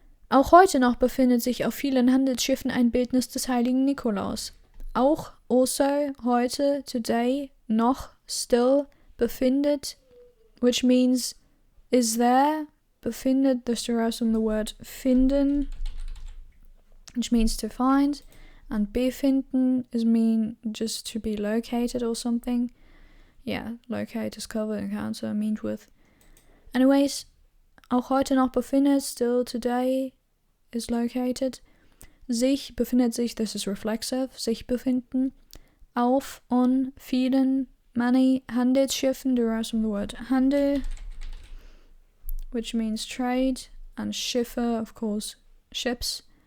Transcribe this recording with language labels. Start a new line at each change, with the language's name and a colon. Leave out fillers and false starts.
German: Auch heute noch befindet sich auf vielen Handelsschiffen ein Bildnis des heiligen Nikolaus.
English: Also, heute, today, noch, still, befindet, which means is there. Befindet, this derives from the word finden, which means to find, and befinden is mean just to be located or something. Yeah, locate, discover, encounter, meet with. Anyways,
German: auch heute noch befindet,
English: still, today, is located.
German: Sich, befindet sich,
English: this is reflexive,
German: sich befinden.
English: Auf, on, vielen, many, Handelsschiffen derives from the word Handel, which means trade, and Schiffe, of course, ships.